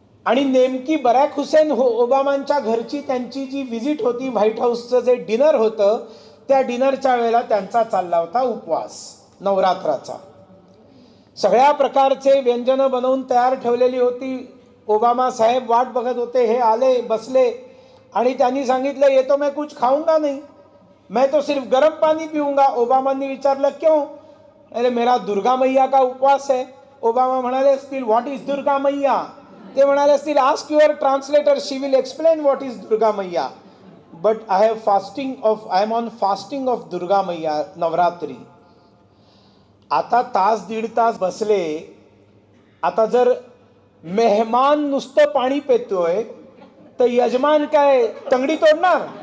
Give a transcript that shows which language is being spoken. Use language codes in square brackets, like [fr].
[mr] आणि नेमकी बराक हुसेन ओबामांच्या घरची त्यांची जी व्हिजिट होती, व्हाईट हाऊसचं जे डिनर होतं, त्या डिनरच्या वेळेला त्यांचा चालला होता उपवास नवरात्राचा। सगळ्या प्रकारचे व्यंजनं बनवून तयार ठेवलेली होती। ओबामा साहेब वाट बघत होते, हे आले बसले आणि त्यांनी सांगितलं [hi] ये तो मैं कुछ खाऊंगा नहीं, मैं तो सिर्फ गर्म पानी पीऊंगा। [mr] ओबामांनी विचारलं [hi] क्यों? अरे मेरा दुर्गा मैया का उपवास है। [mr] ओबामा म्हणाले असतील [en] What is Durga maiya? [mr] ते म्हणाले असतील [en] Ask your translator, she will explain what is Durga maiya, but I am on fasting of Durga maiya Navratri. [mr] आता तास दीड तास बसले, आता जर मेहमान नुसतं पाणी पितोय तर यजमान काय तंगडी तोडणार?